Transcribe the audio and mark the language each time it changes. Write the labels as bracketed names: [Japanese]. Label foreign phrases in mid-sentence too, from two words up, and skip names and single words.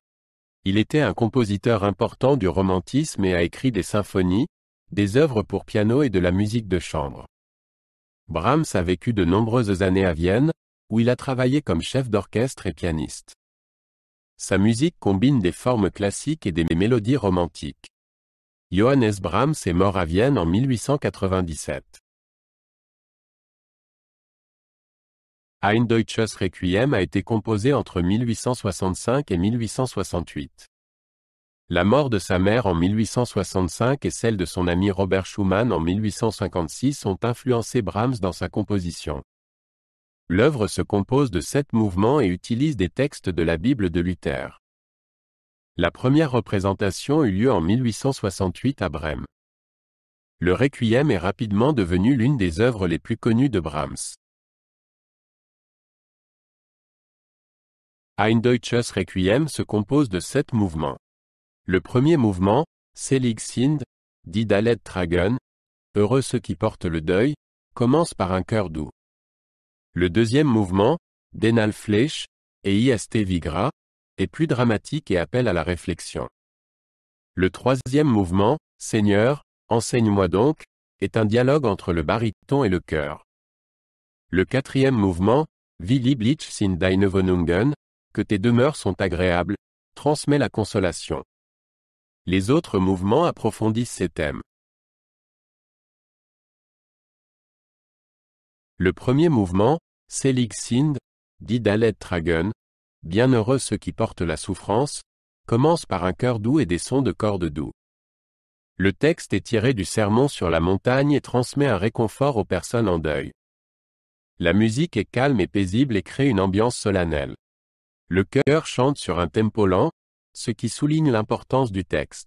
[French] Il était un compositeur important du romantisme et a écrit des symphonies, des œuvres pour piano et de la musique de chambre. Brahms a vécu de nombreuses années à Vienne, où il a travaillé comme chef d'orchestre et pianiste. Sa musique combine des formes classiques et des mélodies romantiques. Johannes Brahms est mort à Vienne en 1897. Ein deutsches Requiem a été composé entre 1865 et 1868. La mort de sa mère en 1865 et celle de son ami Robert Schumann en 1856 ont influencé Brahms dans sa composition. L'œuvre se compose de 7 mouvements et utilise des textes de la Bible de Luther. La première représentation eut lieu en 1868 à Brême. Le Requiem est rapidement devenu l'une des œuvres les plus connues de Brahms. Ein deutsches Requiem se compose de 7 mouvements. Le premier mouvement, [German] Selig sind, die da Leid tragen, [French] heureux ceux qui portent le deuil, commence par un chœur doux. Le deuxième mouvement, Den Allfleisch, et Ist Vigra, est plus dramatique et appelle à la réflexion. Le troisième mouvement, Seigneur, enseigne-moi donc, est un dialogue entre le baryton et le chœur. Le quatrième mouvement, [German] Wie lieblich sind deine Wohnungen, [French] que tes demeures sont agréables, transmet la consolation. Les autres mouvements approfondissent ces thèmes. Le premier mouvement, [German] Selig sind, die da Leid tragen, [French] bienheureux ceux qui portent la souffrance, commence par un chœur doux et des sons de cordes doux. Le texte est tiré du sermon sur la montagne et transmet un réconfort aux personnes en deuil. La musique est calme et paisible et crée une ambiance solennelle. Le chœur chante sur un tempo lent, ce qui souligne l'importance du texte.